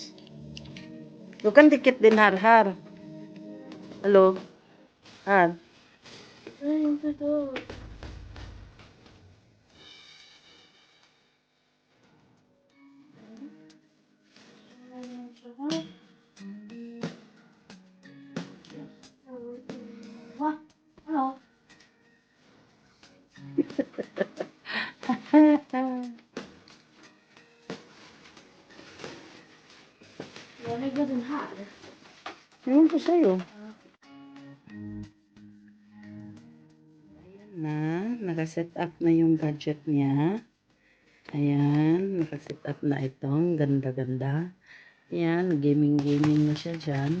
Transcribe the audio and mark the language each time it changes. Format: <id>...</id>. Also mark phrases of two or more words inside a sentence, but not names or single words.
<tl>Bukan dikit din har. Halo?</tl> <sv>Har? Ay, inte då. Va? Hallå? Jag lägger den här.</sv> <tl>Ewan ko sa'yo. Ayan na, nakaset up na yung gadget niya. Ayan, nakaset up na itong ganda-ganda. Ayan, gaming-gaming na siya dyan.</tl>